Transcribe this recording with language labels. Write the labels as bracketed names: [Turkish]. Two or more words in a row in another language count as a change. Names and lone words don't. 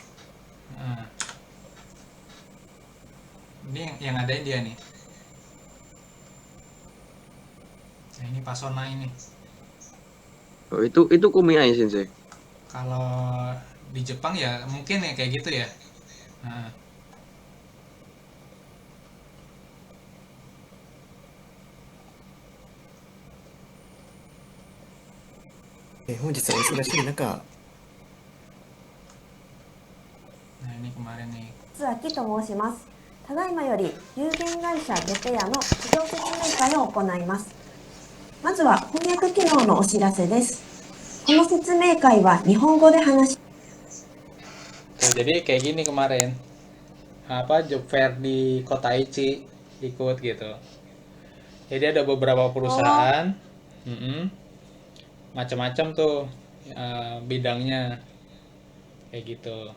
[Indonesian] ini yang adain dia nih. Nah ini Pasona ini. Oh, itu [Japanese] 組合先生. [Indonesian] Kalau di Jepang ya mungkin ya kayak gitu ya. Nah. [Japanese] 本日はお忙しい中、 [Indonesian] Nah ini kemarin nih. [Japanese] 津明と申します。ただいまより有限会社ゲテヤの事業説明会を行います。まずは翻訳機能のお知らせです。この説明会は日本語で話し [Indonesian] Jadi kayak gini kemarin, apa job fair di kota Aichi ikut gitu. Jadi ada beberapa perusahaan, macam-macam tuh bidangnya kayak gitu.